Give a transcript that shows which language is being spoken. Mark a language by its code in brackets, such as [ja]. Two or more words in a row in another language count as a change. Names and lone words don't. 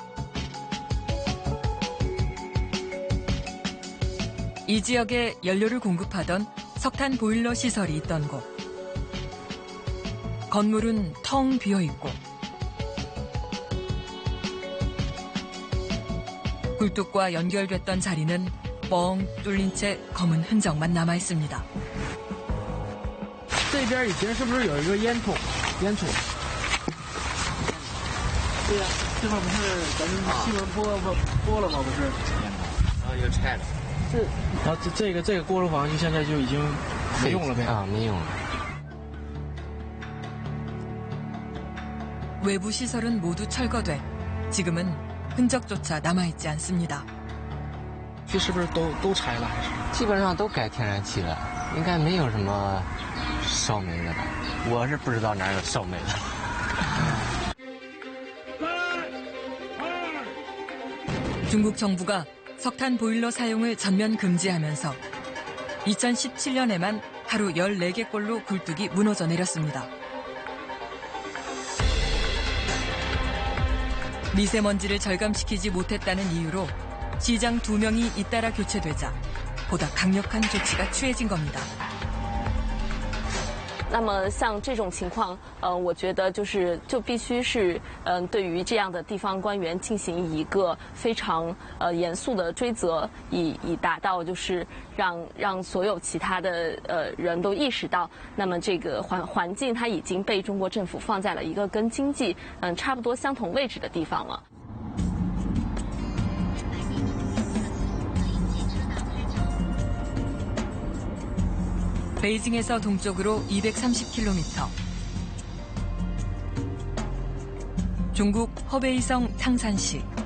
[ko] 이 지역에 연료를 공급하던 석탄 보일러 시설이 있던 곳. 건물은 텅 비어있고 굴뚝과 연결됐던 자리는 뻥 뚫린 채 검은 흔적만 남아있습니다. [zh] 这边以前是不是有一个烟囱？烟囱。对呀，这块不是咱们新闻播了吗？不是。然后又拆了。然后这个锅炉房就现在就已经没用了呗？啊，没用了。 [ko] 외부 시설은 모두 철거돼 지금은 흔적조차 남아있지 않습니다. [zh] 这是不是都拆了？还是？基本上都改天然气了，应该没有什么烧煤的吧？我是不知道哪有烧煤的。 [ko] 중국 정부가 석탄 보일러 사용을 전면 금지하면서 2017년에만 하루 14개꼴로 굴뚝이 무너져 내렸습니다. 미세먼지를 절감시키지 못했다는 이유로 시장 2명이 잇따라 교체되자 보다 강력한 조치가 취해진 겁니다. [zh] 那么像这种情况，我觉得就必须是对于这样的地方官员进行一个非常严肃的追责，以达到就是让所有其他的人都意识到，那么这个环境它已经被中国政府放在了一个跟经济差不多相同位置的地方了。 [ko] 베이징에서 동쪽으로 230km. 중국 허베이성 탕산시.